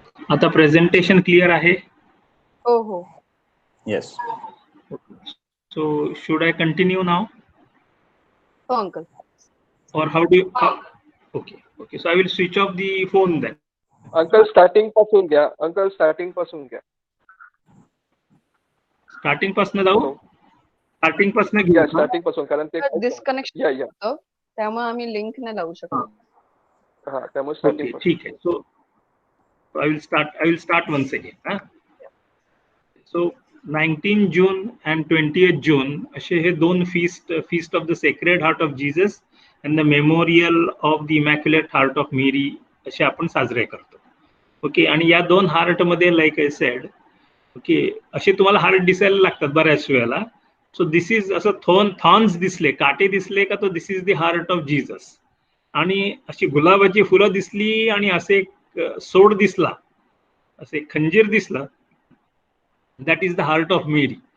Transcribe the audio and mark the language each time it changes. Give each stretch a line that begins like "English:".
Marathi: आता presentation clear आहे? हो हो.
English: Yes. So should I continue now?
Marathi: हो uncle.
English: Or how do you? Okay. Okay. So I will switch off the phone then.
Marathi: Uncle starting पासून घ्या. Uncle starting पासून घ्या. स्टार्टिंग पासून जाऊ. स्टार्टिंग पासून घेऊ. या स्टार्टिंग पासून, कारण ते डिस्कनेक्शन होतं, त्यामुळे आम्ही लिंक नाही लावू शकतो. हा, त्यामुळे स्टार्टिंग पासून. ठीक आहे.
English: So I will start once again. Huh? So 19 June and 20th June
Marathi: असे हे दोन
English: feast of the Sacred Heart of Jesus and the Memorial of the Immaculate Heart of Mary
Marathi: असे आपण साजरे करतो.
English: Okay.
Marathi: आणि या दोन हार्ट मध्ये
English: like I said,
Marathi: ओके, असे तुम्हाला हार्ट दिसायला लागतात बऱ्याच वेळेला.
English: so this is
Marathi: असं थॉर्न्स दिसले, काटे दिसले का, तो
English: This is the heart of Jesus.
Marathi: आणि अशी गुलाबाची फुलं दिसली आणि असे सोड दिसला, असे खंजीर दिसला,
English: That is the heart of Mary.